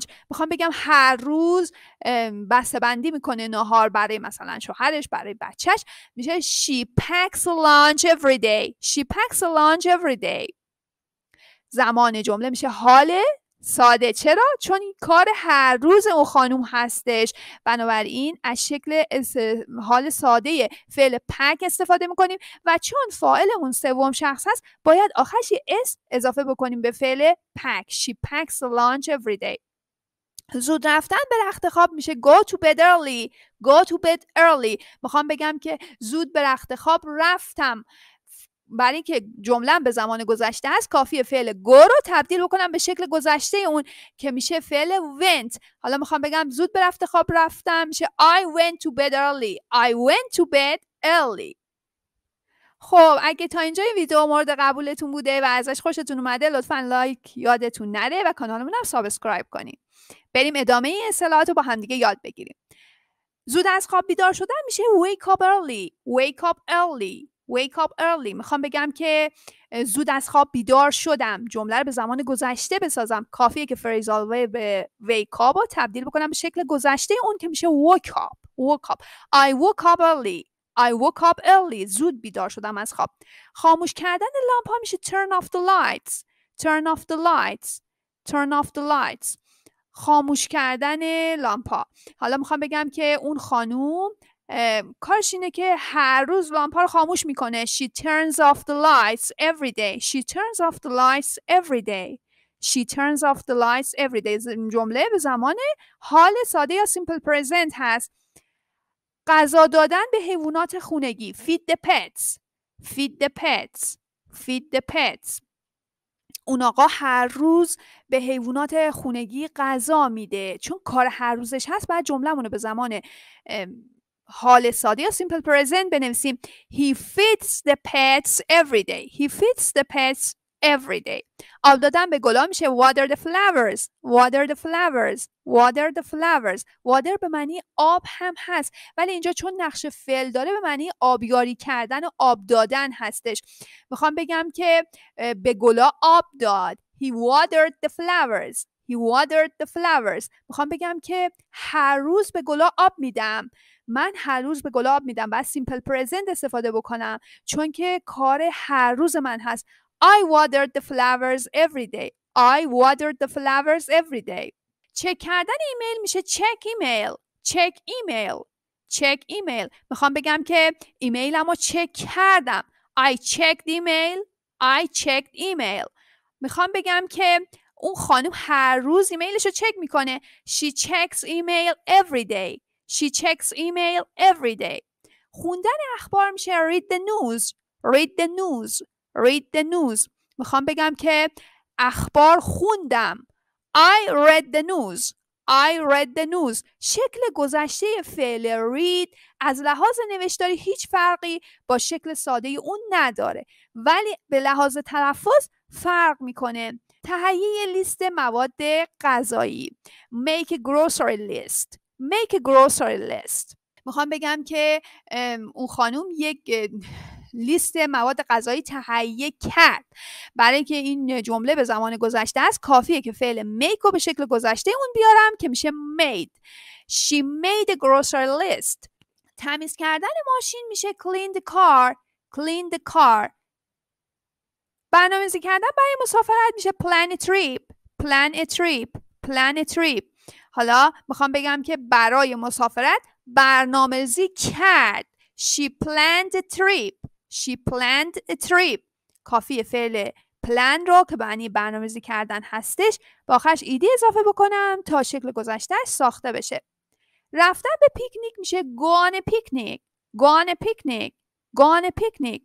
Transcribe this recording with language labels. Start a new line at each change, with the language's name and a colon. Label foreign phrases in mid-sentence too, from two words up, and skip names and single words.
Persian: میخوام بگم هر روز بسته بندی میکنه نهار برای مثلا شوهرش، برای بچهش.
English: میشه she packs a lunch every day. she packs a lunch every day.
Persian: زمان جمله میشه حال ساده. چرا؟ چون این کار هر روز اون خانوم هستش. بنابراین از شکل حال ساده فعل پک استفاده میکنیم و چون فاعلمون سوم شخص هست باید آخرش یه اسم اضافه بکنیم به فعل پک.
English: She packs a lunch every day.
Persian: زود رفتن به رخت خواب میشه
English: go to bed early. go to bed early.
Persian: میخوام بگم که زود به رخت خواب رفتم. برای اینکه جمله به زمان گذشته است کافیه فعل go رو تبدیل بکنم به شکل گذشته اون که میشه فعل went. حالا میخوام بگم زود به رخت خواب رفتم میشه
English: I went to bed early. I went to bed early.
Persian: خب اگه تا اینجا ویدیو مورد قبولتون بوده و ازش خوشتون اومده لطفاً لایک یادتون نره و کانالمون هم سابسکرایب کنید. بریم ادامه این اصطلاحات رو با هم دیگه یاد بگیریم. زود از خواب بیدار شدن میشه
English: wake up early. wake up early. wake up early.
Persian: میخوام بگم که زود از خواب بیدار شدم. jumله رو به زمان گذشته بسازم. کافیه که
English: phrasal verb
Persian: به
English: wake up
Persian: رو تبدیل بکنم به شکل گذشته اون که میشه
English: woke up. woke up. I woke up early. I woke up early.
Persian: زود بیدار شدم از خواب. خاموش کردن لامپ ها میشه
English: turn off the lights. turn off the lights. turn off the lights.
Persian: خاموش کردن لامپا. حالا میخوام بگم که اون خانوم کارش اینه که هر روز لامپا رو خاموش میکنه.
English: She turns off the lights every day. She turns off the lights every day. She turns off the lights every day.
Persian: جمله به زمان حال ساده یا
English: simple present
Persian: هست. غذا دادن به حیوانات خونگی.
English: Feed the pets. Feed the pets. Feed the pets.
Persian: اون آقا هر روز به حیوانات خونگی غذا میده. چون کار هر روزش هست بعد جمله‌مون رو به زمان حال ساده یا
English: simple present
Persian: بنویسیم.
English: He feeds the pets every day. He feeds the pets every day.
Persian: آب دادن به گلا میشه
English: water the flowers. water the flowers. water the flowers.
Persian: water به معنی آب هم هست ولی اینجا چون نقش فعل داره به معنی آبیاری کردن و آب دادن هستش. میخوام بگم که به گلا آب داد.
English: He watered the flowers. He watered the flowers.
Persian: میخوام بگم که هر روز به گلا آب میدم. من هر روز به گلا آب میدم. باید
English: simple present
Persian: استفاده بکنم چون که کار هر روز من هست.
English: I watered the flowers every day. I watered the flowers every day.
Persian: چک کردن ایمیل میشه
English: check email. check email. check email.
Persian: میخوام بگم که ایمیلمو چک کردم.
English: I checked email. I checked email.
Persian: میخوام بگم که اون خانم هر روز ایمیلشو چک میکنه.
English: She checks email every day. She checks email every day.
Persian: خوندن اخبار میشه
English: read the news. read the news. read the news.
Persian: میخوام بگم که اخبار خوندم.
English: I read the news. I read the news.
Persian: شکل گذشته فعل read از لحاظ نوشتاری هیچ فرقی با شکل ساده اون نداره ولی به لحاظ تلفظ فرق میکنه. تهیه لیست مواد غذایی.
English: Make a grocery list. Make a grocery list.
Persian: میخوام بگم که اون خانوم یک لیست مواد غذایی تهیه کرد. برای اینکه این جمله به زمان گذشته است کافیه که فعل make رو به شکل گذشته اون بیارم که میشه made.
English: She made a grocery list.
Persian: تمیز کردن ماشین میشه
English: clean the car. clean the car.
Persian: برنامه‌ریزی کردن برای مسافرت میشه
English: plan a trip. plan a trip. plan a trip.
Persian: حالا میخوام بگم که برای مسافرت برنامه‌ریزی کرد.
English: She planned a trip. She planned a trip.
Persian: کافی فعل plan رو که معنی برنامه‌ریزی کردن هستش با آخرش ایدی اضافه بکنم تا شکل گذشتهش ساخته بشه. رفتن به پیکنیک میشه
English: go on a picnic. go on a picnic. go on a picnic.